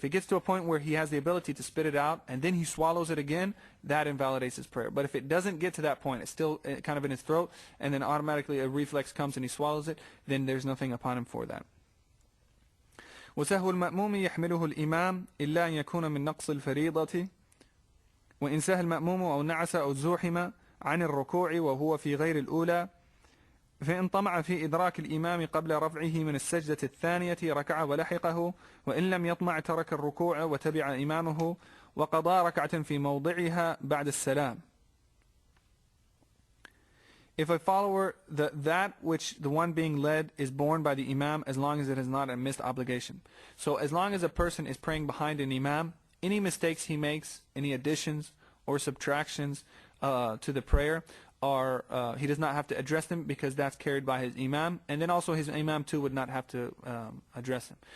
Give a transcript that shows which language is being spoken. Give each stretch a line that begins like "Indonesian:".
English: If it gets to a point where he has the ability to spit it out and then he swallows it again, that invalidates his prayer. But if it doesn't get to that point, it's still kind of in his throat, and then automatically a reflex comes and he swallows it, then there's nothing upon him for that.
Arabic: وسهو المأموم يحمله الإمام إلا أن يكون من نقص الفريضة وإن سهى المأموم أو نعس أو زوحم عن الركوع وهو في غير الأولى فإن طمع في إدراك الإمام قبل رفعه من السجدة الثانية ركع ولحقه وإن لم يطمع ترك الركوع وتبع إمامه وقضى ركعة في موضعها بعد السلام.
English: If a follower, that which the one being led is borne by the Imam, as long as it is not a missed obligation. So as long as a person is praying behind an Imam, any mistakes he makes, any additions or subtractions to the prayer, he does not have to address them, because that's carried by his Imam, and then also his Imam too would not have to address them.